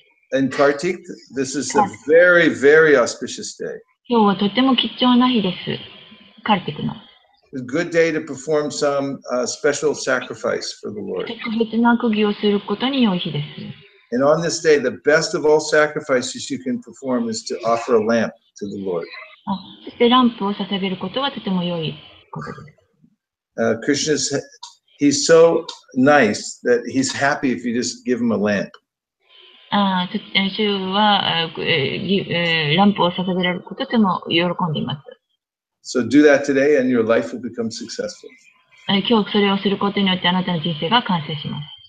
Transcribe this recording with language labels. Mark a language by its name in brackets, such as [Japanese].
[English] And Kartik, this is a very, very auspicious day. [Japanese] 今日はとても貴重な日です。カルティクの。 [English] It's a good day to perform some special sacrifice for the Lord. [Japanese] 特別な釘をすることに良い日です。 [English] And on this day, the best of all sacrifices you can perform is to offer a lamp to the Lord. [Japanese] そしてランプを捧げることはとても良いことです。 [English] Krishna's, he's so nice that he's happy if you just give him a lamp. [Japanese] 主はランプを捧げられることとても喜んでいます。 [English] So do that today and your life will become successful. [Japanese] 今日それをすることによってあなたの人生が完成します。